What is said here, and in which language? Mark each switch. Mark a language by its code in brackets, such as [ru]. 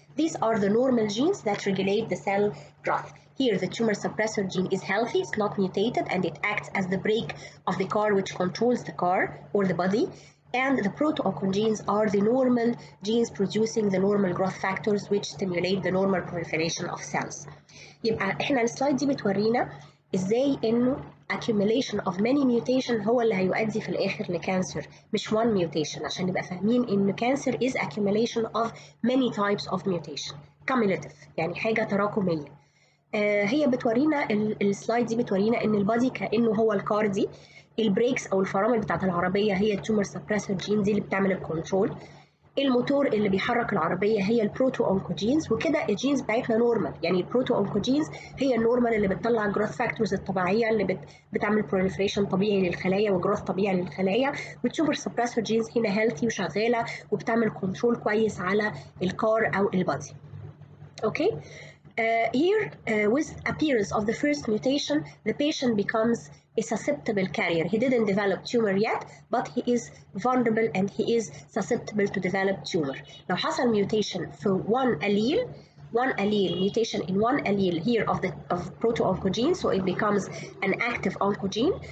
[en] These are the normal genes that regulate the cell growth. Here, the tumor suppressor gene is healthy, it's not mutated, and it acts as the brake of the car which controls the car or the body. And the proto-oncogenes are the normal genes producing the normal growth factors which stimulate the normal proliferation of cells. [ar] يبقى احنا السلايد دي بتورينا ازاي انه [en] accumulation of many mutation [ar] هو اللي هيؤدي في الاخر لكانسر، مش one mutation، عشان نبقى فاهمين ان [en] cancer is accumulation of many types of mutation cumulative، [ar] يعني حاجة تراكمية. هي بتورينا السلايد دي بتورينا ان البادي كانه هو الكار دي، البريكس او الفرامل بتاعت العربيه هي التومر سبريسور جين دي اللي بتعمل الكنترول، الموتور اللي بيحرك العربيه هي البروتو اونكوجينز، وكده الجينز بتاعتنا نورمال. يعني البروتو اونكوجينز هي النورمال اللي بتطلع الجروث فاكتورز الطبيعيه اللي بتعمل بروليفريشن طبيعي للخلايا وجروث طبيعي للخلايا، والتومر سبريسور جينز هنا هيلثي وشغاله وبتعمل كنترول كويس على الكار او البادي. اوكي. [en] Here, with appearance of the first mutation, the patient becomes a susceptible carrier. He didn't develop tumor yet, but he is vulnerable and he is susceptible to develop tumor. [ar] لو حصل [en] mutation for one allele mutation in one allele here of proto-oncogene, so it becomes an active oncogene.